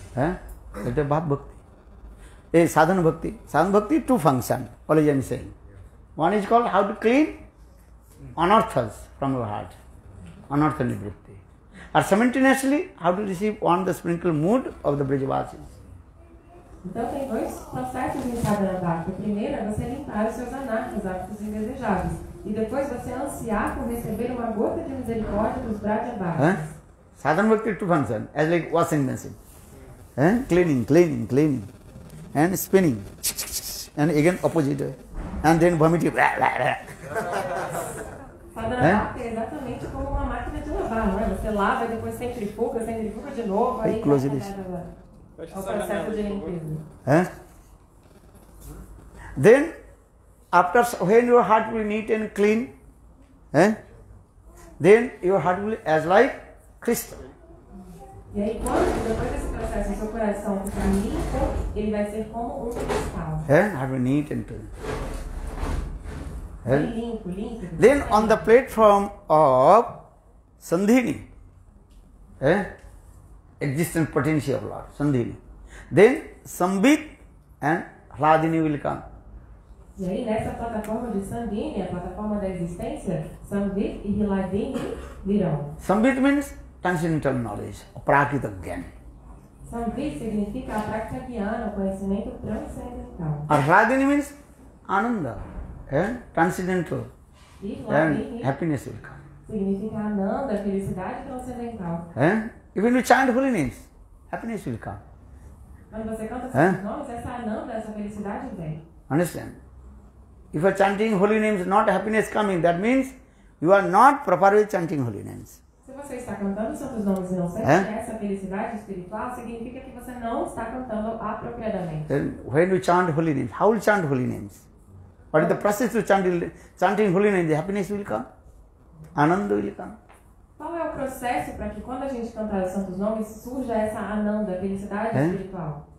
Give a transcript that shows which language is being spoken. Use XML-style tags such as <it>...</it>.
<en>That is bhav bhakti. A sadhana bhakti. Sadhana bhakti, two functions. Always I am saying. One is called how to clean anarthas from your heart. Anartha nivritti. Or simultaneously, how to receive on the sprinkle mood of the Brajavasis.</en> <pt>Então tem dois processos em Sadhana Bhakti. O primeiro é você limpar os seus anartas, hábitos indesejáveis. E depois você ansiar por receber uma gota de misericórdia dos Brajavasis.</pt> <en>Sadhana bhakti, two functions. As like washing machine. Cleaning. And spinning. And again opposite way. And then vomiting.</en> <pt>Sadhana Bhakti é exatamente como uma máquina de lavar, não é? Você lava e depois centrifuga de novo, aí</pt> <en>close</en> <pt>é</pt> <en>this.</en> <pt>o processo de limpeza.</pt> <en>Then, after when your heart will neat and clean, then your heart will as like crystal.</en> <pt>E aí, depois desse processo, o seu coração ficar limpo, ele vai ser como cristal.</pt> <en>Heart will neat and clean.</en> <pt>Limpo.</pt> <en>Then on the platform of Sandhini, existence potency of Lord, Sandhini. Then Sambit and Hladini will come.</en> <pt>E aí, nessa plataforma de Sandhini, a plataforma da existência, Sambit e Hladini virão.</pt> <en>Sambit means transcendental knowledge, Prakita Gyan.</en> <pt>Sambit significa a prática guiana, o conhecimento transcendental.</pt> <en>Hladini means Ananda, transcendental,</en> <pt>E</pt> <en>and</en> <pt>Hladini</pt> <en>happiness will come.</en> <pt>significa Ananda, felicidade transcendental.</pt> <en>Even you chant holy names, happiness will come.</en> <pt>Quando você canta esses nomes, essa Ananda, essa felicidade vem.</pt> <en>Understand? If you are chanting holy names, not happiness coming, that means you are not properly chanting holy names.</en> <pt>Se você está cantando os santos nomes e não sente essa felicidade espiritual, significa que você não está cantando apropriadamente.</pt> <en>Then when you chant holy names, how will you chant holy names? What is the process to chanting holy names? The happiness will come, Ananda will come.</en> <pt>Qual é o processo para que quando a gente cantar os santos nomes surja essa Ananda, felicidade espiritual?</pt>